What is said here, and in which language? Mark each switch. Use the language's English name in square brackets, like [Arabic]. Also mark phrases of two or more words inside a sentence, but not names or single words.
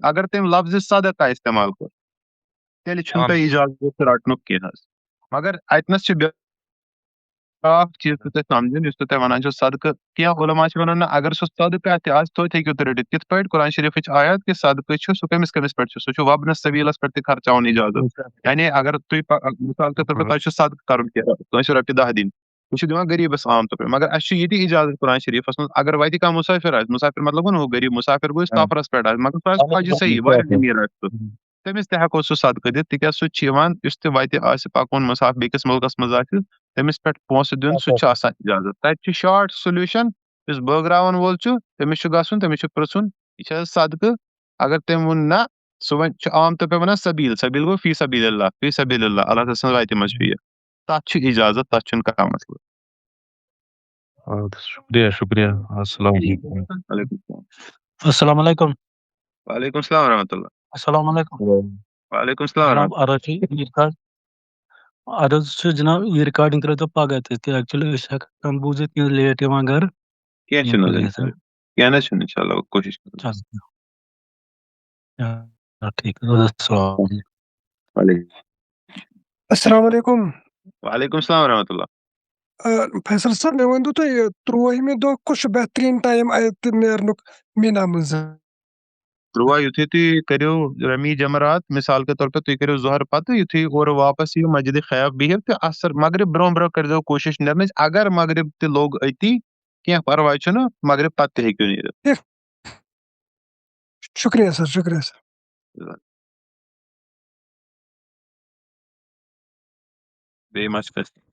[Kashmiri] اگر تٔمۍ لفظِ صدقہ استعمال کوٚر تیٚلہِ چھُنہٕ تۄہہِ اِجازت رٹنُک کینٛہہ حظ مگر اتنس چھِ بیٛاکھ چیٖز چھُ تۄہہِ سمجُن یُس تۄہہِ وَنان چھُو صدقہٕ کینٛہہ علما چھِ وَنان نہ اگر سُہ صدقہ تہِ آسہِ توتہِ ہیٚکِو تُہۍ رٔٹِتھ کِتھ پٲٹھۍ قرآن شریٖفٕچ آیت کہِ صدقہٕ چھُ سُہ کٔمِس کٔمِس پٮ۪ٹھ چھُ سُہ چھُ وبنس سبیٖلس پٮ۪ٹھ تہِ خرچاوُن اِجازت یعنی اگر تُہۍ [Urdu] مِثال کے طور پر [Kashmiri] تۄہہِ چھُو صدقہٕ کرُن کینٛہہ کٲنٛسہِ رۄپیہِ دہ دِنۍ سُہ چھُ دِوان غریٖبس عام طور پٲٹھۍ مگر اَسہِ چھُ یہِ تہِ اِجازت قرآن شریٖفس منٛز اگر وتہِ کانٛہہ مُسافر آسہِ مُسافر مطلب گوٚو نہٕ ہُہ غریٖب مُسافر گوٚو یُس سفرس پٮ۪ٹھ آسہِ مگر سُہ آسہِ خۄجہِ صحیح واریاہ أمیٖر آسہِ سُہ تٔمِس تہِ ہٮ۪کو سُہ صدقہٕ دِتھ تِکیازِ سُہ تہِ چھُ یِوان یُس تہِ وتہِ آسہِ پکُن مُسافر بیٚکِس مُلکس منٛز آسہِ تٔمِس پٮ۪ٹھ پونٛسہٕ دیُن سُہ تہِ چھُ آسان اِجازت تتہِ چھُ [English] short solution [Kashmiri] یُس بٲگراوَن وول چھُ تٔمِس چھُ گژھُن تٔمِس چھُ پرٕژھُن یہِ چھِ حظ صدقہٕ اگر تٔمۍ ووٚن نہ سُہ وۄنۍ چھُ عام طور پٲٹھۍ وَنان سبیٖل سبیٖل گوٚو [Arabic] فی سبیٖل اللہ فی سبیٖل اللہ [Kashmiri] اللہ تعالیٰ سٕنٛز وتہِ منٛز چھُ یہِ تتھ چھُ اِجازت تتھ چھُنہٕ کانٛہہ مسلہٕ اَدٕ شُکریہ شُکریہ [Arabic] السلام علیکم. وعلیکم السلام السلام علیکم وعلیکم السلام ورحمۃ اللہ السلام علیکم وعلیکم السلام [Kashmiri] جناب [Arabic] ورحمۃ [Kashmiri] عرض چھِ یہِ عرض چھُ جناب یہِ رِکاڈِنٛگ ترٛٲیتو پگاہ تہِ ایکچُؤلی أسۍ ہٮ۪کان بوٗزِتھ کیٚنٛہہ لیٹ یِوان گرٕ کینٛہہ چھُنہٕ حظ کینٛہہ نہ چھُنہٕ [Arabic] انشاء اللہ [Kashmiri] کوٗشِش کرو [Arabic] ٹھیٖک السلام وعلیکم السلام علیکم وعلیکم السلام ورحمۃ اللہ [Kashmiri] فیصل صٲب مےٚ ؤنۍتو تُہۍ 13مہِ دۄہ کُس چھُ بہتریٖن ٹایم اَتہِ نیرنُک میٖنا منٛز 13 یُتھُے تُہۍ کٔرِو رمی جمرات [Urdu] مِثال کے طور پے [Kashmiri] تُہۍ کٔرِو ظہر پتہٕ یُتھُے اورٕ واپس یِیِو مسجِدِ خیف بِہِو تہٕ اثر مغرب برونٛہہ برونٛہہ کٔرۍزیو کوٗشِش نیرنٕچ اگر مغرب تہِ لوٚگ أتی کینٛہہ پرواے چھُنہٕ مغرب پتہٕ تہِ ہیٚکِو نیٖرِتھ شُکریہ سر شُکریہ سر بیٚیہِ ما چھُ کٲنٛسہِ